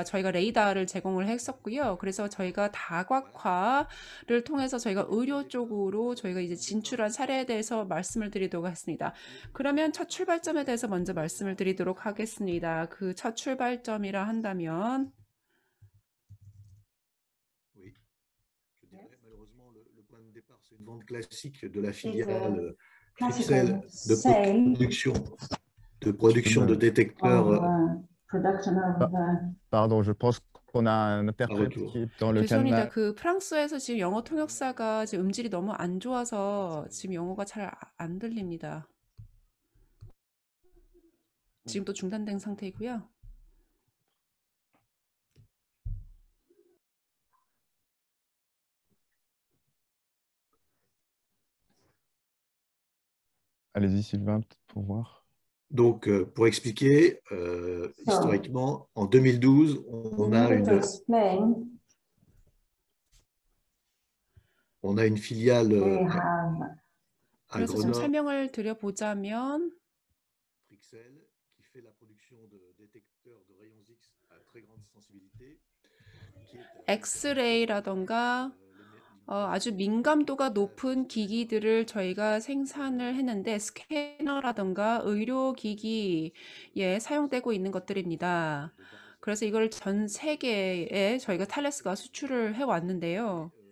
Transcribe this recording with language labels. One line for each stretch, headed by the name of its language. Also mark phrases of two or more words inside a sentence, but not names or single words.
Korean: 저희가 레이더를 제공을 했었고요. 그래서 저희가 다각화를 통해서 저희가 의료 쪽으로 저희가 이제 진출한 사례에 대해서 말씀을 드리도록 하겠습니다. 그러면 첫 출발점에 대해서 먼저 말씀을 드리도록 하겠습니다. 그 첫 출발점이라 한다면
French: C'est une vente classique de la filiale Crixel de production de détecteurs. Pardon, je pense qu'on a un interprète qui est dans le
Korean: 죄송합니다.
French: canal.
Korean: 그 프랑스에서 지금 영어 통역사가 지금 음질이 너무 안 좋아서 지금 영어가 잘 안 들립니다. 지금 또 중단된 상태이고요.
French: Allez-y, Sylvain, pour voir. Donc, pour expliquer, historiquement, en 2012, on a une filiale à
Korean: 그래서 좀
French: Grenoble,
Korean: 설명을 드려보자면
French: Crixel, qui fait la production de détecteurs de rayons X à très grande sensibilité, qui est
Korean: 엑스레이라던가 아주 민감도가 높은 기기들을 저희가 생산을 했는데 스캐너라던가 의료기기에 사용되고 있는 것들입니다. 그래서 이걸 전 세계에 저희가 탈레스가 수출을 해왔는데요.